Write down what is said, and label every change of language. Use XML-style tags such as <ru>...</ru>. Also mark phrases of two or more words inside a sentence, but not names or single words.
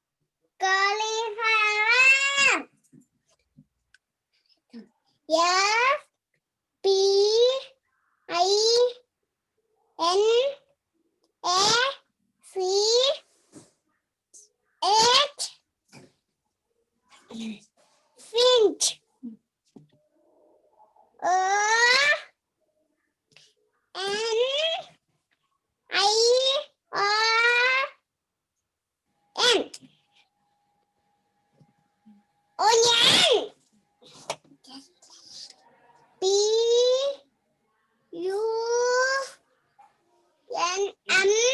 <en>Cauliflower. F P I N A C H. Finch. O-N-I-O-N. Onion. P-U-N-M.</en>